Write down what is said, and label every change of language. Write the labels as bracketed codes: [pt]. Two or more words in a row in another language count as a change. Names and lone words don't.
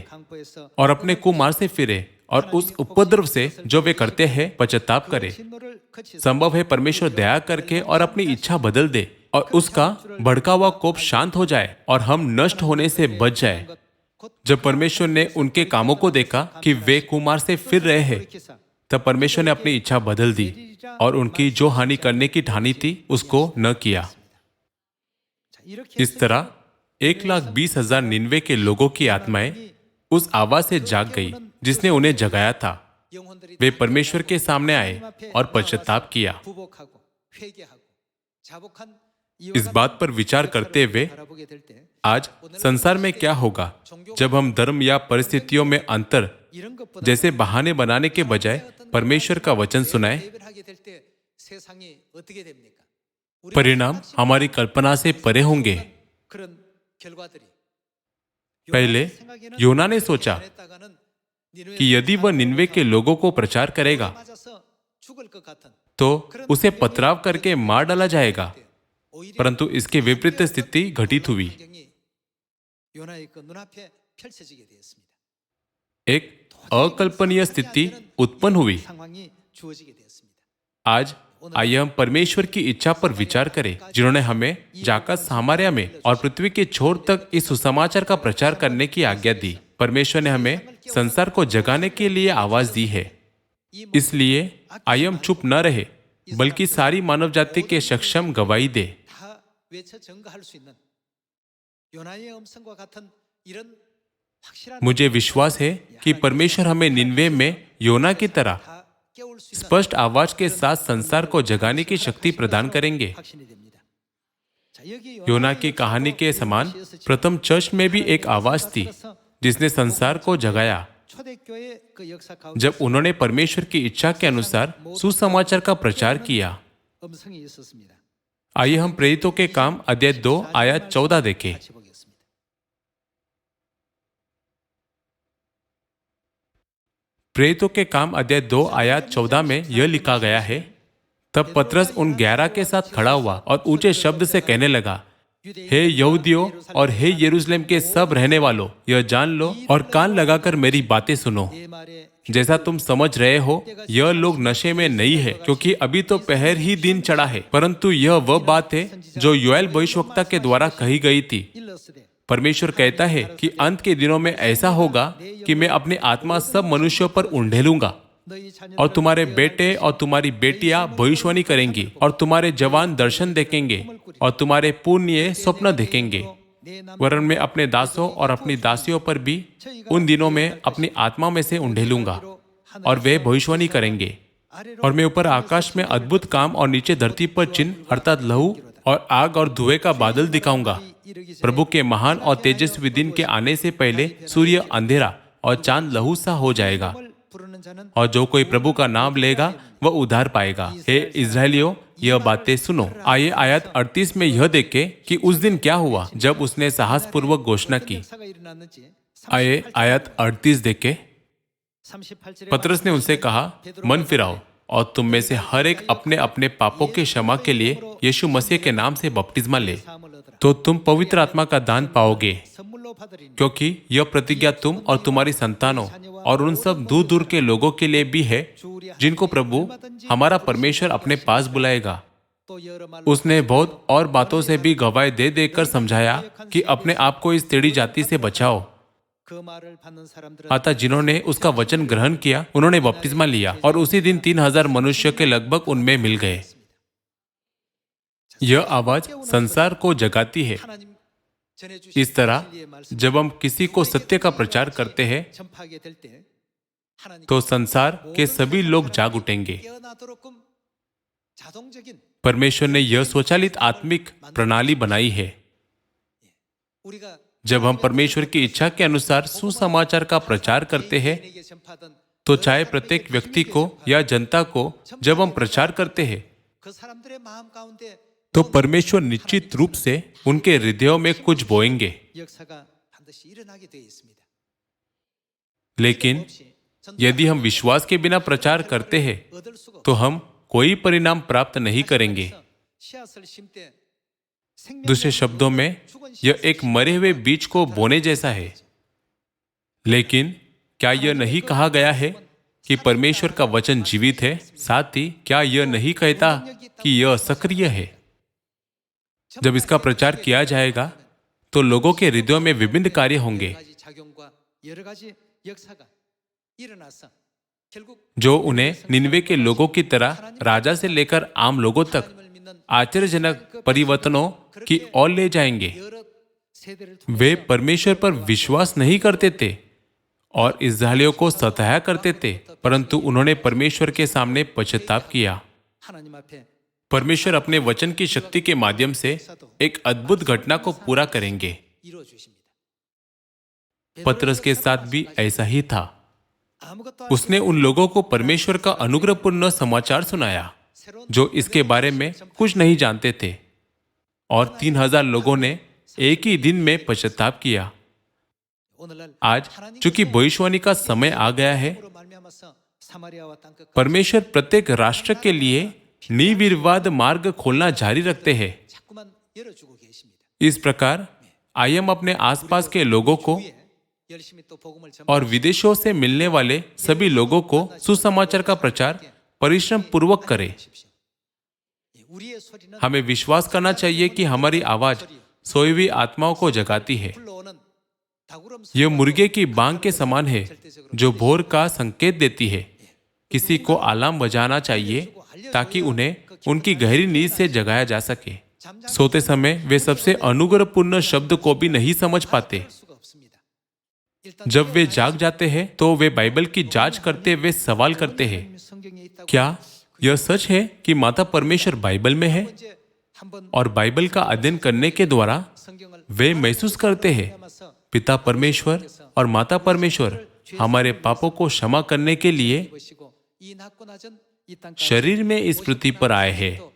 [ko] 강포에서 [hi] और अपने कुमार से फिरे और उस उपद्रव से जो वे करते हैं पश्चाताप करे। [ko] 진노를 그치 [hi] संभव है परमेश्वर दया करके और अपनी इच्छा बदल दे और उसका भड़का हुआ कोप शांत हो जाए और हम नष्ट होने से बच जाए। जब परमेश्वर ने उनके कामों को देखा कि वे कुमार से फिर रहे हैं, तब परमेश्वर ने अपनी इच्छा बदल दी और उनकी जो हानि करने की ठानी थी उसको न किया। [ko] 이렇게 [hi] इस तरह 1,20,000 निनवे के लोगों की आत्माएं उस आवाज से जाग गई जिसने उन्हें जगाया था। [ko] 영혼들이 [hi] वे परमेश्वर के सामने आए और पश्चाताप किया। [ko] 부복하고 회개하고 자복한 [hi] इस बात पर विचार करते हुए [ko] 바라보게 될 때 [hi] आज संसार में क्या होगा जब हम धर्म या परिस्थितियों में अंतर [ko] 이런 것보다 [hi] जैसे बहाने बनाने के बजाय परमेश्वर का वचन सुनाए। [ko] 예배하게 될 때 세상이 어떻게 됩니까? 우리 [hi] परिणाम हमारी कल्पना से परे होंगे। [ko] 그런 결과들이 [hi] पहले योना ने सोचा [ko] 했다가는 니느웨 [hi] कि यदि वह निनवे के लोगों को प्रचार करेगा [ko] 맞아서 죽을 것 같은 [hi] तो उसे पथराव करके मार डाला जाएगा, [ko] 오히려 [hi] परंतु इसके विपरीत स्थिति घटित हुई। [ko] 환경이 요나의 그 눈앞에 펼쳐지게 되었습니다. [hi] एक अकल्पनीय स्थिति उत्पन्न हुई। [ko] 상황이 주어지게 되었습니다. [hi] आज आइए हम परमेश्वर की इच्छा पर विचार करें, जिन्होंने हमें जाकर सामरिया में और पृथ्वी के छोर तक इस सुसमाचार का प्रचार करने की आज्ञा दी। परमेश्वर ने हमें संसार को जगाने के लिए आवाज दी है। इसलिए आइए हम चुप न रहे, बल्कि सारी मानव जाति के सक्षम गवाही दे। [ko] 다 외쳐 증거할 수 있는 요나의 음성과 같은 이런 확실한 [hi] मुझे विश्वास है कि परमेश्वर हमें निन्वे में योना की तरह [ko] 다 깨울 수 있는 [hi] स्पष्ट आवाज के साथ संसार को जगाने की शक्ति प्रदान करेंगे। [ko] 확신이 됩니다. 자, 여기 [hi] योना [ko] 요나의 [hi] की कहानी [ko] 역사도 [hi] के [ko] 이 [hi] समान [ko] 시에서 [hi] प्रथम चर्च में भी एक आवाज थी जिसने संसार को जगाया [ko] 초대교회 그 역사 가운데 [hi] जब उन्होंने परमेश्वर की इच्छा के अनुसार सुसमाचार का प्रचार किया। [ko] 음성이 있었습니다. [hi] आइए हम प्रेरितों के काम अध्याय 2 आयत 14 देखें। [ko] 같이 보겠습니다. [hi] प्रेरितों के काम अध्याय 2 आयत 14 में यह लिखा गया है, तब पतरस उन 11 के साथ खड़ा हुआ और ऊंचे शब्द से कहने लगा, हे यहूदियों और हे यरूशलेम के सब रहने वालों, यह जान लो और कान लगाकर मेरी बातें सुनो। [ko] 내 말에 [hi] जैसा तुम समझ रहे हो, यह लोग नशे में नहीं है, क्योंकि अभी तो पहर ही दिन चढ़ा है, परंतु यह वह बात है जो योएल भविष्यवक्ता के द्वारा कही गई थी। [ko] 일러스되 [hi] परमेश्वर कहता है कि अंत के दिनों में ऐसा होगा कि मैं अपनी आत्मा सब मनुष्यों पर उंडेलूंगा [ko] 너희 자녀들 [hi] और तुम्हारे बेटे और तुम्हारी बेटियां भविष्यवाणी करेंगी और तुम्हारे जवान दर्शन देखेंगे और तुम्हारे पुण्य स्वप्न देखेंगे। [ko] 내 남 [hi] वरन मैं अपने दासों और अपनी दासियों पर भी उन दिनों में अपनी आत्मा में से उंडेलूंगा और वे भविष्यवाणी करेंगे। और मैं ऊपर आकाश में अद्भुत काम और नीचे धरती पर चिन्ह अर्थात लहू और आग और धुएं का बादल दिखाऊंगा। प्रभु के महान और तेजस्वी दिन के आने से पहले सूर्य अंधेरा और चांद लहू सा हो जाएगा, [ko] 부르는 자는 [hi] और जो कोई प्रभु का नाम लेगा वह उद्धार पाएगा। हे इस्राएलियों, यह बातें सुनो। आइए आयत 38 में यह देखें कि उस दिन क्या हुआ जब उसने साहसपूर्वक घोषणा की। [ko] 역사가 일어났는지 [hi] आइए आयत 38 देखें। [ko] 38절에 [hi] पतरस ने उनसे कहा, मन फिराओ और तुम में से हर एक अपने अपने पापों के क्षमा के लिए यीशु मसीह के नाम से बपतिस्मा ले, [ko] 사함을 얻으라. [hi] तो तुम पवित्र आत्मा का दान पाओगे, [ko] 선물로 받으리니 [hi] क्योंकि यह प्रतिज्ञा तुम और तुम्हारी संतानों और उन सब दूर दूर के लोगों के लिए भी है जिनको प्रभु हमारा परमेश्वर अपने पास बुलाएगा। [ko] 또 여러 말로 [hi] उसने बहुत और बातों से भी गवाही दे देकर समझाया कि अपने आप को इस टेढ़ी जाति से बचाओ। [ko] 그 말을 받는 사람들은 [hi] अतः जिन्होंने उसका वचन ग्रहण किया उन्होंने बपतिस्मा लिया और उसी दिन 3000 मनुष्य के लगभग उनमें मिल गए। यह आवाज संसार को जगाती है। [ko] 하나님 전해주신 [hi] इस तरह [ko] 진리의 말씀 [hi] जब हम किसी को सत्य का प्रचार करते हैं [ko] 전파하게 될 때 하나님 [hi] तो संसार के सभी लोग जाग उठेंगे। [ko] 깨어나도록끔 자동적인 [hi] परमेश्वर ने यह स्वचालित आत्मिक प्रणाली बनाई है। [ko] 우리가 [hi] जब हम परमेश्वर की इच्छा के अनुसार सुसमाचार का प्रचार करते हैं, [ko] 개인에게 전파하던 [hi] तो चाहे प्रत्येक व्यक्ति को या जनता को जब हम प्रचार करते हैं, [ko] 그 사람들의 마음 가운데 [hi] तो परमेश्वर निश्चित रूप से उनके हृदयों में कुछ बोएंगे। [ko] 역사가 반드시 일어나게 되어 있습니다. [hi] लेकिन यदि हम विश्वास के बिना प्रचार करते हैं [ko] 얻을 수가 [hi] तो हम कोई परिणाम प्राप्त नहीं करेंगे। [ko] 씨앗을 심때 [hi] दूसरे शब्दों में यह एक मरे हुए बीज को बोने जैसा है। लेकिन क्या यह नहीं कहा गया है कि परमेश्वर का वचन जीवित है? साथ ही क्या यह नहीं कहता कि यह सक्रिय है? जब इसका प्रचार किया जाएगा तो लोगों के हृदयों में विभिन्न कार्य होंगे [ko] 가지 작용과 여러 가지 역사가 일어나서 결국 [hi] जो उन्हें निन्वे के लोगों की तरह राजा से लेकर आम लोगों तक [ko] 하나님을 믿는 [hi] आश्चर्यजनक परिवर्तनों की ओर ले जाएंगे। [ko] 여러 세대를 [hi] वे परमेश्वर पर विश्वास नहीं करते थे और इस्राएलियों को सताया करते थे, परंतु उन्होंने परमेश्वर के सामने पश्चाताप किया। [ko] 하나님 앞에 [hi] परमेश्वर अपने वचन की शक्ति के माध्यम से एक अद्भुत घटना को पूरा करेंगे। [ko] 이루어 주십니다. [hi] पतरस के साथ भी ऐसा ही था। [ko] 아무것도 알 [hi] उसने उन लोगों को परमेश्वर का अनुग्रहपूर्ण समाचार सुनाया जो इसके बारे में कुछ नहीं जानते थे, और 3000 लोगों ने एक ही दिन में पश्चाताप किया। [ko] 오늘날 [hi] आज चूंकि भविष्यवाणी का समय आ गया है, [ko] 하나님으로 말미암아서 사마리아와 땅 끝까지 [hi] परमेश्वर प्रत्येक राष्ट्र के लिए निर्विवाद मार्ग खोलना जारी रखते हैं। [ko] 자꾸만 열어주고 계십니다. [hi] इस प्रकार आइए हम अपने आसपास के लोगों को [ko] 위에 열심히 또 복음을 전파 [hi] और विदेशों से मिलने वाले सभी लोगों को सुसमाचार का प्रचार परिश्रम पूर्वक करें। [ko] 우리의 소리는 [hi] हमें विश्वास करना चाहिए कि हमारी आवाज सोई हुई आत्माओं को जगाती है। [ko] 불러오는 다구름 [hi] यह मुर्गे की बांग के समान है जो भोर का संकेत देती है। किसी को अलार्म बजाना चाहिए ताकि उन्हें उनकी गहरी नींद से जगाया जा सके। सोते समय वे सबसे अनुग्रहपूर्ण शब्द को भी नहीं समझ पाते। [ko] 수가 없습니다. [hi] जब वे जाग जाते हैं तो वे बाइबल की जांच करते हुए सवाल करते हैं, क्या यह सच है कि माता परमेश्वर बाइबल में है? और बाइबल का अध्ययन करने के द्वारा वे महसूस करते हैं पिता परमेश्वर और माता परमेश्वर हमारे पापों को क्षमा करने के लिए शरीर में इस पृथ्वी पर आए हैं।